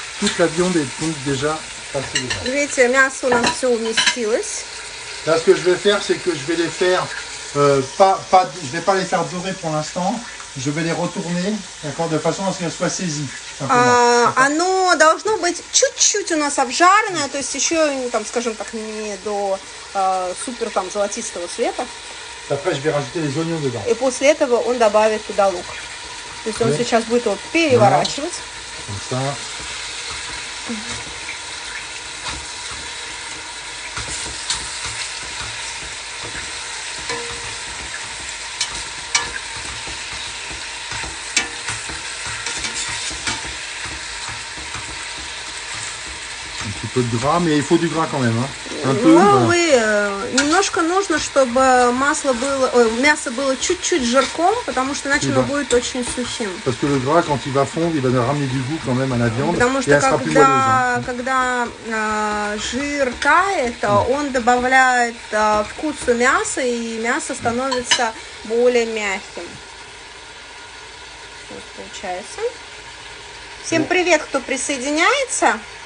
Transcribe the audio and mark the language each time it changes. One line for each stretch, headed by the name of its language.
French: Toute la viande est donc déjà passée dedans.
Russian: Видите, мясо у нас все уместилось.
French: Là, ce que je vais faire, c'est que je vais les faire, je vais pas les faire dorer pour l'instant. Je vais les retourner, d'accord, de façon à ce qu'elles soient saisies.
Russian: Оно должно быть чуть-чуть у нас обжаренное, то есть еще, там, скажем так, не до супер там золотистого цвета.
French: Après, je vais rajouter les oignons dedans.
Russian: И после этого он добавит туда лук. То есть он сейчас будет его переворачивать.
French: Comme ça. Un petit peu de gras, mais il faut du gras quand même. Hein. Un peu,
Russian: Ну, немножко нужно, чтобы мясо было чуть-чуть жирком, потому что иначе оно будет очень сухим.
French: Parce que le gras, quand il va fondre, il va ramener du goût quand même à la viande.
Russian: Потому
French: Et
Russian: что
French: elle sera plus moelleuse.
Russian: когда жир тает, он добавляет вкусу мяса, и мясо становится более мягким. Вот получается. Всем привет, кто присоединяется.